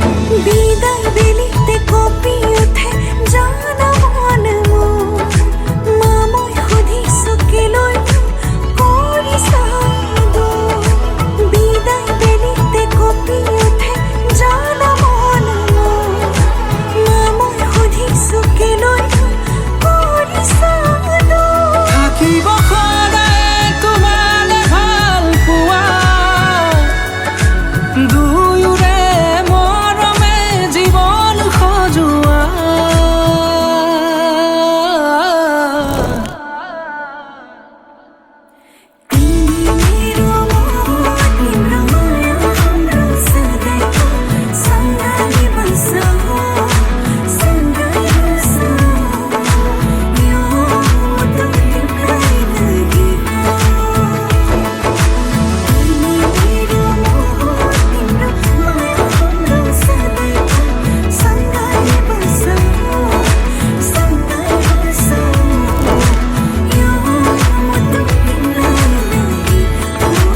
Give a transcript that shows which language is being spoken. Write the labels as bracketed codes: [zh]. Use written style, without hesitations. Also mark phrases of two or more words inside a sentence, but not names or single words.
[as] বিদায় বেলিতে কঁপি উঠে জানা মন মোৰ মা মই সুধিছো কেলৈ কৰিছা দূৰ বিদায় বেলিতে কঁপি উঠে জানা মন মোৰ মা মই সুধিছো কেলৈ কৰিছা দূৰ থাকিব সদায় তোমালে ভাল পোৱা দুয়োৰে মৰমে জীৱন সজোৱা [ne] मेरो माया हाम्रो सधैँको सँगै बसौँ सँगै बसौँ यो तिम्रै लागि हो मेरो माया हाम्रो सधैँको सँगै बसौँ सँगै बसौँ यो तिम्रै लागि हो